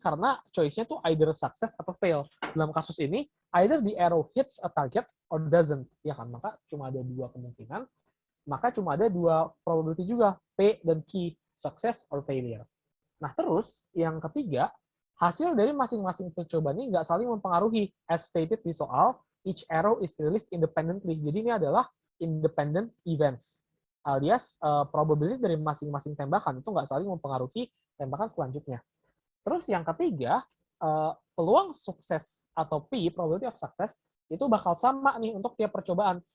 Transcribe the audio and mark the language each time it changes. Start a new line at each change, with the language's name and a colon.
Indonesian: Karena choice-nya tuh
English: either success
Indonesian: atau fail. Dalam kasus ini,
English: either the arrow hits a target or doesn't.
Indonesian: Ya kan, maka cuma ada dua kemungkinan. Maka cuma ada dua probability juga, P dan Q,
English: success or failure.
Indonesian: Nah, terus yang ketiga, hasil dari masing-masing percobaan ini nggak saling mempengaruhi.
English: As stated
Indonesian: di soal,
English: each arrow is released independently.
Indonesian: Jadi ini adalah independent events. Alias, probability dari masing-masing tembakan itu nggak saling mempengaruhi tembakan selanjutnya. Terus yang ketiga, peluang sukses atau P,
English: probability of success,
Indonesian: itu bakal sama nih untuk tiap percobaan.